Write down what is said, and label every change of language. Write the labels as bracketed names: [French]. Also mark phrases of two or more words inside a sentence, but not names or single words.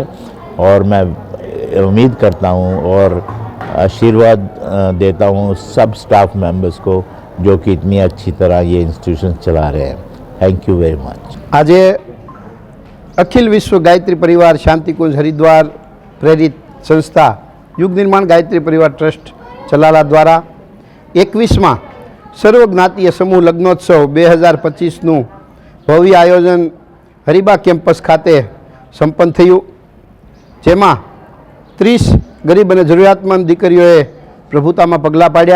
[Hindi] और मैं उम्मीद करता हूँ और आशीर्वाद देता हूँ सब [English] staff members [Hindi] को जो कि इतनी अच्छी तरह ये इंस्टीट्यूशन चला रहे हैं। [English] Thank you very much. [Gujarati] આજ અખિલ વિશ્વ ગાયત્રી પરિવાર શાંતિકુંજ હરિદ્વાર પ્રેરિત સંસ્થા યુગ નિર્માણ ગાયત્રી પરિવાર ટ્રસ્ટ ચલાલા દ્વારા 21મા સર્વજ્ઞાતીય સમૂહ લગ્નોત્સવ 2025 ભવ્ય આયોજન હરિબા કેમ્પસ ખાતે સંપન્ન થયું, જેમાં 30 ગરીબ ઔર જરૂરિયાતમંદ દીકરીઓએ પ્રભુતામાં પગલાં પાડ્યા।